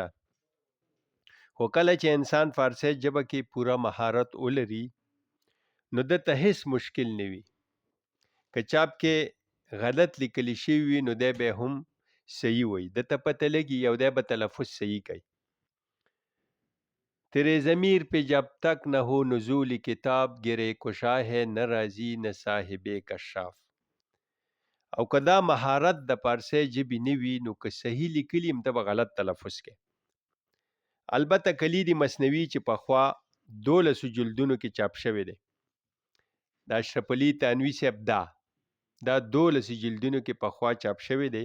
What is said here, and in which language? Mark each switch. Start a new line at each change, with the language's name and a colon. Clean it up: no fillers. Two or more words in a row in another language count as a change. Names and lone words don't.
Pashto: خو کله چې انسان فارسی ژبه کې پوره مهارت ولري نو دته هیڅ مشکل نه وي. که چاپ کې غلط لیکلی شوي وي نو دی به هم صحیح وي، دته پته لګي او دی به تلفظ صحیح کوي.
Urdu: تیرے ضمیر پہ جب تک نہ ہو نزول کتاب گرے کشا ہے نہ راضی نہ صاحب کشاف.
Pashto: او که دا مهارت د پارسی ژبې نه وي نو که صحیح لیکلي هم ته به غلط تلفظ کې. البته کلیدي مثنوي چې پخوا 12 جلدونو کې چاپ شوی دی د اشرف علي تانوي صاحب دا 12 جلدونو کې پخوا چاپ شوی دی.